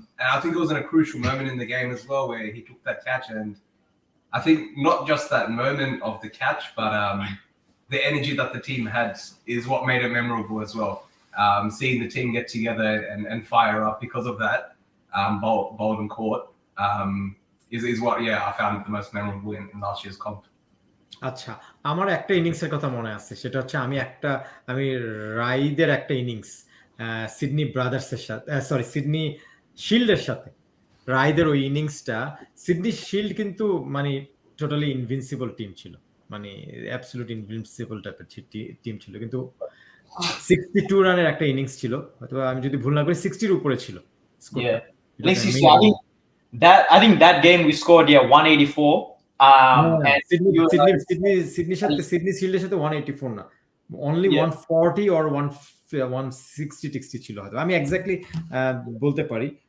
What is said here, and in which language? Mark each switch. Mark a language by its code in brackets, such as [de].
[en] And I think it was in a crucial moment in the game as well where he took that catch, and I think not just that moment of the catch, but the energy that the team had is what made it memorable as well. Seeing the team get together and fire up because of that bold and caught is what I found the most memorable in last year's comp. [bn] আচ্ছা, আমার একটা ইনিংসের কথা মনে আছে, সেটা হচ্ছে আমি রাইদের একটা ইনিংস সিডনি ব্রাদার্সের সাথে, সিডনি শিল্ডের সাথে রাইদের ওই ইনিংসটা। সিডনি শিল্ড কিন্তু মানে টোটালি ইনভিনসিবল টিম ছিল, মানে অ্যাবসলিউট ইনভিনসিবল টাইপের টিম ছিল, কিন্তু 62 রানের একটা ইনিংস ছিল, হয়তো আমি যদি ভুল না করি 60-র উপরে ছিল [en] Yeah. I think that game we scored 184. [bn] Sydney শিল্ডের সাথে 184 না, [en] only 140 or 160 [bn] ছিল হয়তো, আমি এক্স্যাক্টলি বলতে পারি।